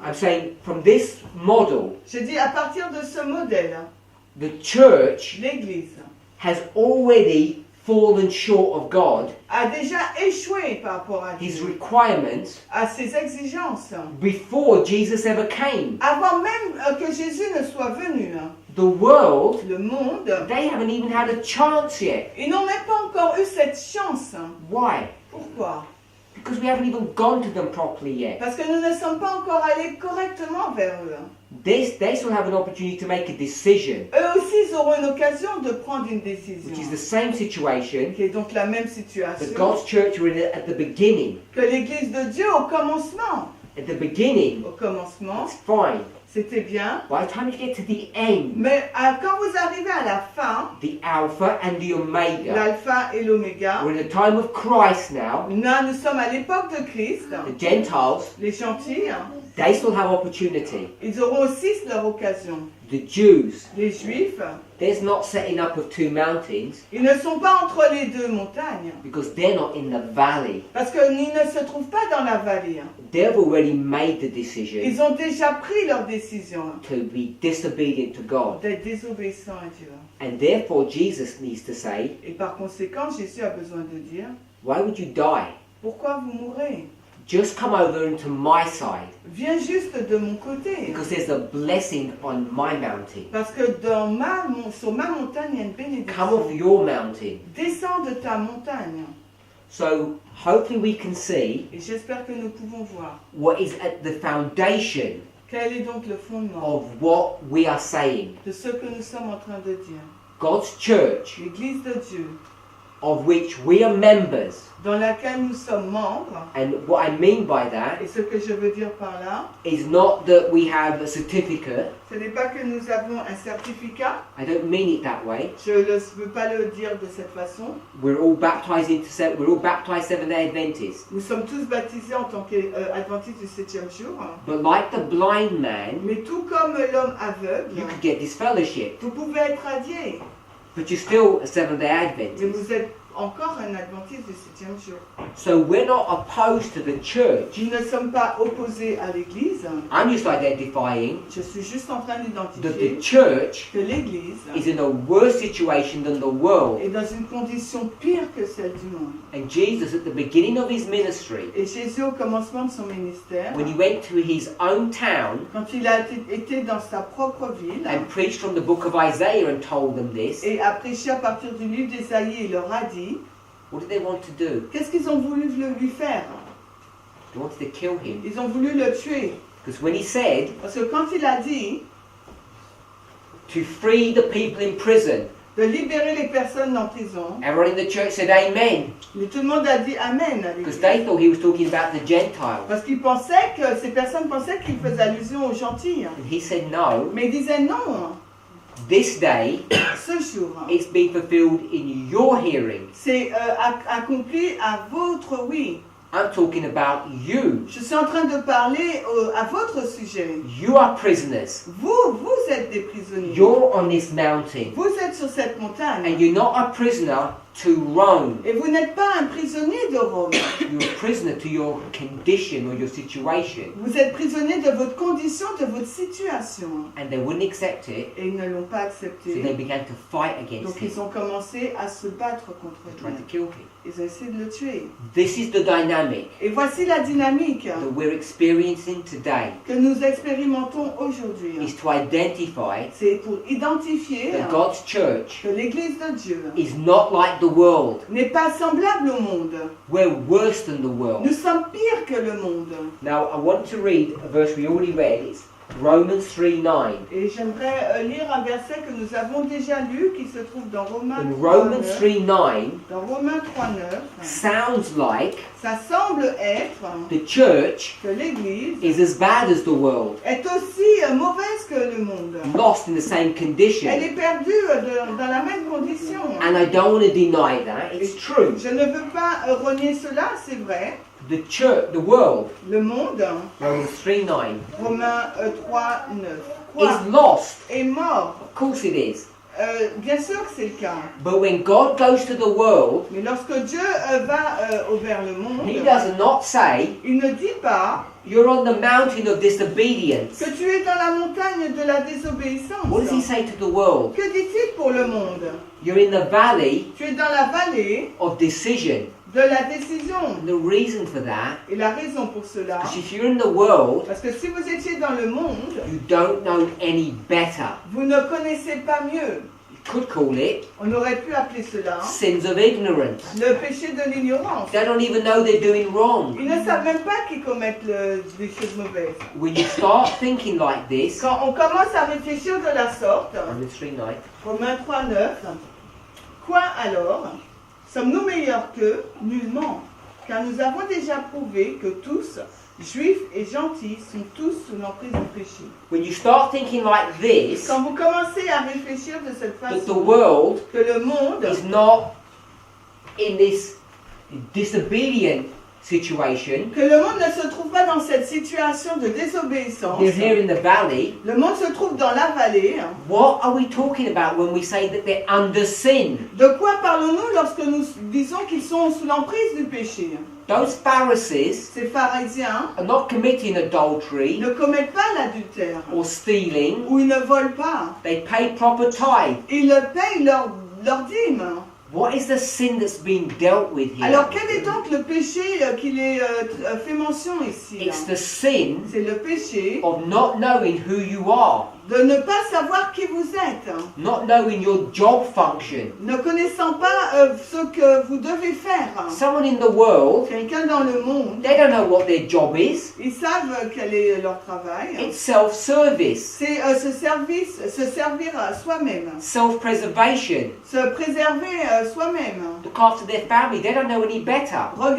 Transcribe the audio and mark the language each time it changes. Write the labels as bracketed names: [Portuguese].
[English] I'm saying from this model, [French] Je dis à partir de ce modèle, [English] the church [French] l'Église [English] has already fallen short of God, [French] a déjà échoué par rapport à [English] His [French] Dieu, [English] requirements, [French] à ses exigences, [English] before Jesus ever came. [French] avant même que Jésus ne soit venu. Hein. [English] The world, [French] Le monde, [English] they haven't even had a chance yet. [French] ils n'ont même pas encore eu cette chance. Hein. [English] Why? [French] Pourquoi? [English] Because we haven't even gone to them properly yet. [French] Parce que nous ne sommes pas encore allés correctement vers eux. Hein. [English] They still have an opportunity to make a decision, [French] Eux aussi, ils auront une occasion de prendre une décision. [English] which is the same situation [French] Qui est donc la même [English] that [French] situation [English] God's church were in at the beginning. [French] que l'Église de Dieu au commencement. [English] At the beginning, [French] Au commencement, [English] it's fine. [French] c'était bien. [English] By the time you get to the end, [French] Mais quand vous arrivez à la fin, [English] the Alpha and the Omega, [French] l'alpha et l'oméga, [English] we're in the time of Christ now. [French] là, nous sommes à l'époque de Christ. [English] The Gentiles, [French] Les gentils, hein, [English] they still have opportunity. [French] ils auront aussi leur occasion. [English] The Jews, [French] Les Juifs, [English] there's not setting up of two mountains [French] ils ne sont pas entre les deux montagnes. [English] because they're not in the valley. [French] Parce qu'ils ne se trouvent pas dans la vallée. Hein. [English] They've already made the decision [French] Ils ont déjà pris leur décision hein, [English] to be disobedient to God. [French] d'être désobéissants à Dieu. [English] And therefore Jesus needs to say, [French] Et par conséquent, Jésus a besoin de dire, [English] why would you die? [French] pourquoi vous mourrez? [English] Just come over into my side [French] Viens juste de mon côté. [English] because there's a blessing on my mountain. [French] Parce que sur ma montagne, il y a une [English] Come off [French] bénédiction. [English] your mountain. [French] Descends de ta montagne. [English] So hopefully we can see [French] Et j'espère que nous pouvons voir. [English] what is at the foundation [French] Quel est donc le fondement [English] of what we are saying. [French] de ce que nous sommes en train de dire? [English] God's church [French] L'Église de Dieu, [English] of which we are members. [French] dans laquelle nous sommes membres. [English] And what I mean by that [French] Et ce que je veux dire par là, [English] is not that we have a certificate. [French] ce n'est pas que nous avons un certificat. [English] I don't mean it that way. [French] Je ne veux pas le dire de cette façon. [English] We're all baptized Seventh-day Adventists. [French] Nous sommes tous baptisés en tant qu'adventistes du 7e jour. [English] But like the blind man, [French] Mais tout comme l'homme aveugle, [English] you could get this fellowship, [French] vous pouvez être radié. [English] but you're still a Seventh-day [French] Mais [English] Adventist. [French] vous êtes encore un adventiste du 7e jour. [English] So we're not opposed to the church. [French] Nous ne sommes pas opposés à l'Église. [English] I'm just identifying [French] Je suis juste en train [English] that the [French] d'identifier [English] church [French] que l'Église [English] is in a worse situation than the world. [French] est dans une condition pire que celle du monde. [English] And Jesus, at the beginning of his ministry, [French] Et Jésus, au commencement de son ministère, [English] when he went to his own town [French] quand il a été dans sa propre ville [English] and preached from the book of Isaiah and told them this, [French] et a prêché à partir du livre d'Ésaïe, il leur a dit, [English] what did they want to do? [French] qu'est-ce qu'ils ont voulu lui faire? [English] They wanted to kill him. [French] Ils ont voulu le tuer. [English] Because when he said [French] Parce que quand il a dit [English] to free the people in prison, [French] de libérer les personnes en prison, [English] everyone in the church said amen. [French] mais tout le monde a dit Amen à [English] Because they thought he was talking about the Gentiles. [French] Parce qu'ils pensaient que ces personnes pensaient qu'il faisait allusion aux gentils. [English] And he said no, [French] Mais il disait non, [English] this day [French] ce jour, [English] it's being fulfilled in your hearing. [French] c'est accompli à votre oui. [English] I'm talking about you. [French] Je suis en train de parler à votre sujet. [English] You are prisoners. [French] Vous êtes des prisonniers. [English] You're on this mountain. [French] Vous êtes sur cette montagne. [English] And you're not a prisoner to Rome. [French] Et vous n'êtes pas un prisonnier de Rome. [English] You're a prisoner to your condition or your situation. [French] Vous êtes prisonnier de votre condition, de votre situation. [English] And they wouldn't accept it, [French] Et ils ne l'ont pas [English] so [French] accepté. [English] they began to fight against [French] Donc [English] him, [French] ils ont commencé à se battre contre [English] to try to [French] lui. [English] kill him. [French] Ils ont essayé de le tuer. [English] This is the dynamic [French] Et voici la dynamique [English] that we're experiencing today. [French] que nous expérimentons aujourd'hui. [English] Is to identify [French] C'est pour identifier [English] that God's church [French] que l'Église de Dieu [English] is not like the world. [French] n'est pas semblable au monde. [English] We're worse than the world. [French] Nous sommes pires que le monde. [English] Now I want to read a verse we already read. It's Romans 3:9. [French] Et j'aimerais lire un verset que nous avons déjà lu qui se trouve dans Romains [English] And [French] 3, [English] Romans [French] 9. [English] 3:9 [French] Dans Romains 3.9, [English] sounds like [French] ça semble être [English] the church [French] que l'Église [English] is as bad as the world, [French] est aussi mauvaise que le monde. [English] lost in the same [French] Elle [English] condition. [French] est perdue dans la même condition. [English] And I don't want to deny that. It's true. [French] Je ne veux pas renier cela, c'est vrai. [English] The church, the world, [French] Le monde, [English] Romans 3:9, [French] Romains 3.9, [English] is lost. [French] est mort. [English] Of course it is. [French] Bien sûr que c'est le cas. [English] But when God goes to the world, [French] Mais lorsque Dieu va vers le monde, [English] He does not say, [French] il ne dit pas [English] you're on the mountain of disobedience. [French] que tu es dans la montagne de la désobéissance. [English] What does He say to the world? [French] Que dit-il pour le monde? [English] You're in the valley [French] Tu es dans la vallée [English] of decision. [French] de la décision. [English] And the reason for that, [French] Et la raison pour cela, [English] because if you're in the world, [French] parce que si vous étiez dans le monde, [English] you don't know any better. [French] vous ne connaissez pas mieux. [English] You could call it [French] On aurait pu appeler cela [English] sins of ignorance. [French] le péché de l'ignorance. [English] They don't even know they're doing wrong. [French] Ils ne savent même pas qu'ils commettent des choses mauvaises. [English] When you start thinking like this, [French] Quand on commence à réfléchir de la sorte, [English] Romans 3:9, [French] Romains 3.9, quoi alors? Sommes-nous meilleurs qu'eux? Nullement. Car nous avons déjà prouvé que tous, juifs et gentils, sont tous sous l'emprise du péché. [English] when you start thinking like this, [French] Quand vous commencez à réfléchir de cette [English] that the [French] façon, [English] world [French] que le monde [English] is not in this disobedient situation, [French] que le monde ne se trouve pas dans cette situation de désobéissance. [English] they're here in the valley. [French] Le monde se trouve dans la vallée. [English] What are we talking about when we say that they're under sin? [French] De quoi parlons-nous lorsque nous disons qu'ils sont sous l'emprise du péché? [English] Those Pharisees [French] Ces pharisiens [English] are not committing adultery [French] ne commettent pas l'adultère [English] or stealing. [French] ou ils ne volent pas. [English] They pay proper tithe. [French] Ils payent leur dîme. [English] What is the sin that's being dealt with here? [French] Alors quel est donc le péché qu'il est fait mention ici? [English] It's the sin [French] C'est le péché [English] of not knowing who you are. [French] de ne pas savoir qui vous êtes, [English] not knowing your job function. [French] ne connaissant pas ce que vous devez faire. [English] Someone in the world, [French] Quelqu'un dans le monde, [English] they don't know what their job is. [French] ils savent quel est leur travail. [English] It's self-service, [French] C'est se servir à soi-même, [English] self-preservation, [French] se préserver soi-même. [English] look after their family. They don't know any better.